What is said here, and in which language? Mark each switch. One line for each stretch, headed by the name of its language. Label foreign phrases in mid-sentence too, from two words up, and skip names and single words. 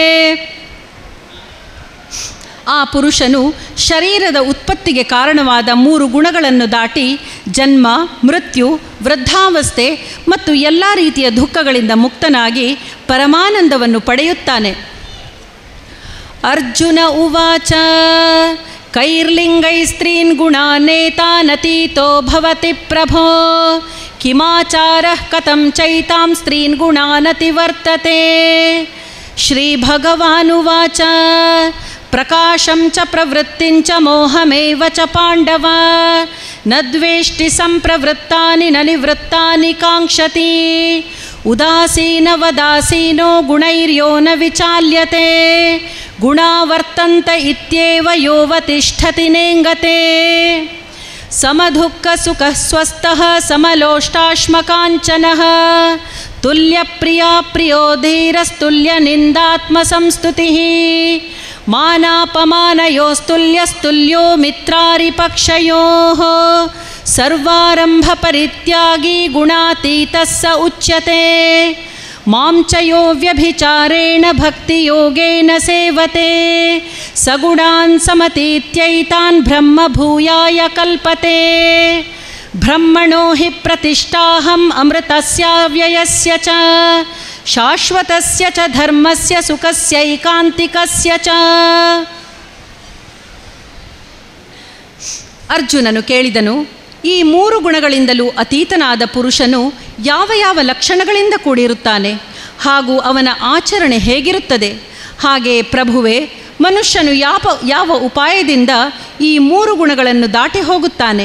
Kannada: ಆ ಪುರುಷನು ಶರೀರದ ಉತ್ಪತ್ತಿಗೆ ಕಾರಣವಾದ ಮೂರು ಗುಣಗಳನ್ನು ದಾಟಿ ಜನ್ಮ, ಮೃತ್ಯು, ವೃದ್ಧಾವಸ್ಥೆ ಮತ್ತು ಎಲ್ಲ ರೀತಿಯ ದುಃಖಗಳಿಂದ ಮುಕ್ತನಾಗಿ ಪರಮಾನಂದವನ್ನು ಪಡೆಯುತ್ತಾನೆ.
Sanskrit: ಅರ್ಜುನ ಉವಾಚ ಕೈರ್ಲಿಂಗೈಸ್ತ್ರೀನ್ ಗುಣಾನೇತಾನತೀತೋ ಭವತಿ ಪ್ರಭೋ ಕಿಮಾಚಾರಃ ಕಥಂ ಚೈತಾಂ ಸ್ತ್ರೀನ್ ಗುಣಾನತಿವರ್ತತೆ. ಶ್ರೀಭಗವಾನುವಾಚ ಪ್ರಕಾಶಂ ಚ ಪ್ರವೃತ್ತಿಂ ಚ ಮೋಹಮೇವ ಚ ಪಾಂಡವ ನ ದ್ವೇಷ್ಟಿ ಸಂಪ್ರವೃತ್ತಾನಿ ನ ನಿವೃತ್ತಾನಿ ಕಾಂಕ್ಷತಿ. ಉದಾಸೀನವದಾಸೀನೋ ಗುಣೈರ್ಯೋ ನ ವಿಚಾಲ್ಯತೆ ಗುಣಾ ವರ್ತಂತ ಇತ್ಯೇವ ಯೋವತಿಷ್ಠತಿ ನೇಂಗತೆ. ಸಮದುಃಖ ಸುಖ ಸ್ವಸ್ಥಃ ಸಮಲೋಷ್ಟಾಶ್ಮಕಾಂಚನಃ ತುಲ್ಯಪ್ರಿಯಾ ಪ್ರಿಯೋ ಧೀರಸ್ತುಲ್ಯ ನಿಂದಾತ್ಮ ಸಂಸ್ತುತಿಃ ಮಾನಾಪಮಾನಯೋಸ್ತುಲ್ಯಸ್ತುಲ್ಯೋ ಮಿತ್ರಾರಿಪಕ್ಷಯೋಃ ಸರ್ವಾರಂಭ ಪರಿತ್ಯಾಗಿ ಗುಣಾತೀತಃ ಸ ಉಚ್ಯತೆ. ಮಾಂ ಚ ಯೋ ವ್ಯಭಿಚಾರೇಣ ಭಕ್ತಿಯೋಗೇನ ಸೇವತೆ ಸಗುಣಾನ್ ಸಮತೀತ್ಯೈತಾನ್ ಬ್ರಹ್ಮ ಭೂಯಾಯ ಕಲ್ಪತೆ. ಬ್ರಹ್ಮಣೋ ಹಿ ಪ್ರತಿಷ್ಠಾಹಂ ಅಮೃತಸ್ಯಾವ್ಯಯಸ್ಯ ಚ ಶಾಶ್ವತಸ್ಯ ಚ ಧರ್ಮಸ್ಯ ಸುಖಸ್ಯೈಕಾಂತಿಕಸ್ಯ ಚ.
Kannada: ಅರ್ಜುನನು ಕೇಳಿದನು, ಈ ಮೂರು ಗುಣಗಳಿಂದಲೂ ಅತೀತನಾದ ಪುರುಷನು ಯಾವ ಯಾವ ಲಕ್ಷಣಗಳಿಂದ ಕೂಡಿರುತ್ತಾನೆ ಹಾಗೂ ಅವನ ಆಚರಣೆ ಹೇಗಿರುತ್ತದೆ? ಹಾಗೆ ಪ್ರಭುವೇ, ಮನುಷ್ಯನು ಯಾವ ಉಪಾಯದಿಂದ ಈ ಮೂರು ಗುಣಗಳನ್ನು ದಾಟಿ ಹೋಗುತ್ತಾನೆ?